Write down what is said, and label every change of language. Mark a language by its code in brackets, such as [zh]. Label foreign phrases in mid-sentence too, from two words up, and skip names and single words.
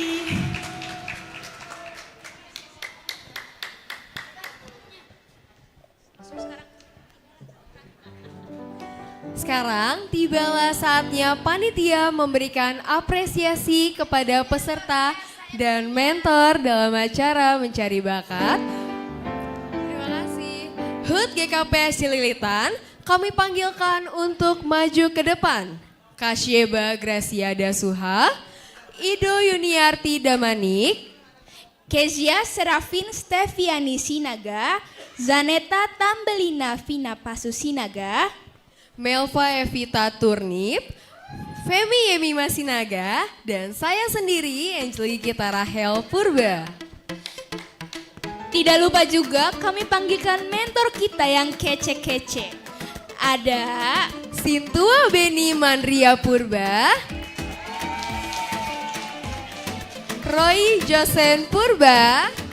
[id] Sekarang tibalah saatnya panitia memberikan apresiasi kepada peserta dan mentor dalam acara mencari bakat. Terima kasih. HUT GKPS Cililitan, kami panggilkan untuk maju ke depan. Kasyeba Graciada Suha, Ido Yuniarti Damanik, Kezia Serafin Steviani Sinaga, Zaneta Tambelina Vina Pasu Sinaga, Melva Evita Turnip, Femi Yemima Sinaga, dan saya sendiri Angelika Rahel Purba. Tidak lupa juga kami panggilkan mentor kita yang kece-kece. Ada Sintua Beni Mandria Purba, Roy Josen Purba,